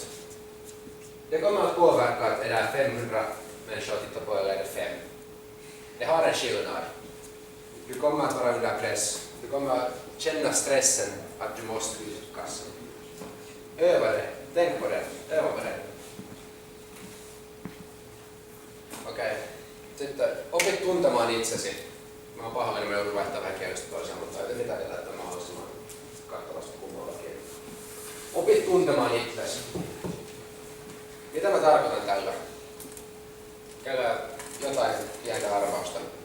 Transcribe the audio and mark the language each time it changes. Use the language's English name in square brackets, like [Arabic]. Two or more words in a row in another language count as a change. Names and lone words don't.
[Swedish] Det kommer att påverka att är det 500 människor att titta på eller är det 5. Det har en skillnad. Du kommer att vara under press. Du kommer att känna stressen att du måste lyckas. Öva det. Tänk på det. Öva på det. [Finnish] Okei. Sitten opit tuntemaan itsesi. Mä oon pahoillani, mä joudun vaihtaa vähän kielestä toiseen, mutta ei mitään vielä, että mahdollisimman kattavasti kummallakin. Opit tuntemaan itsesi. Mitä mä tarkoitan tällä? Käydään jotain pientä arvausta.